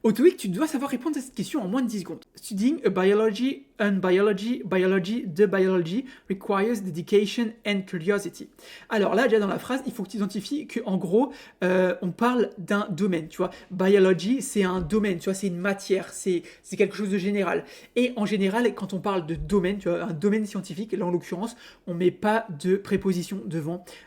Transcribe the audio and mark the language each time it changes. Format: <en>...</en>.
<fr>Au TOEIC, tu dois savoir répondre à cette question en moins de 10 secondes.</fr> <en>Studying a biology, the biology requires dedication and curiosity.</en> <fr>Alors là, déjà dans la phrase, il faut que tu identifies qu'en gros, on parle d'un domaine, tu vois. Biology, c'est un domaine, tu vois, c'est une matière, c'est quelque chose de général. Et en général, quand on parle de domaine, tu vois, un domaine scientifique, là en l'occurrence, on met pas de préposition devant.</fr>